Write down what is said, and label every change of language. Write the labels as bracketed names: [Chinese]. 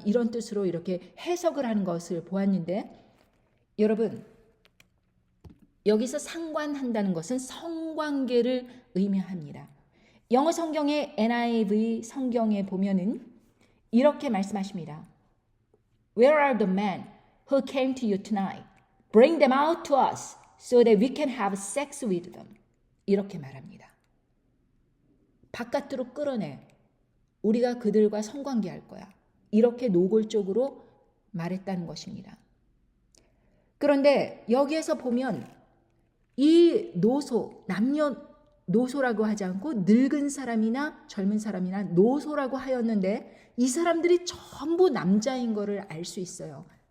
[Korean] 이런 뜻으로 이렇게 해석을 하는 것을 보았는데 여러분 여기서 상관한다는 것은 성관계를 의미합니다. 영어 성경의 NIV 성경에 보면은 이렇게 말씀하십니다. [English] Where are the men who came to you tonight? Bring them out to us so that we can have sex with them. [Korean] 이렇게 말합니다. 바깥으로 끌어내. 우리가 그들과 성관계할 거야. 이렇게 노골적으로 말했다는 것입니다. 그런데 여기에서 보면 이 노소, 남녀 노소라고 하지 않고 늙은 사람이나 젊은 사람이나 노소라고 하였는데 이 사람들이 전부 남자인 것을 알 수 있어요.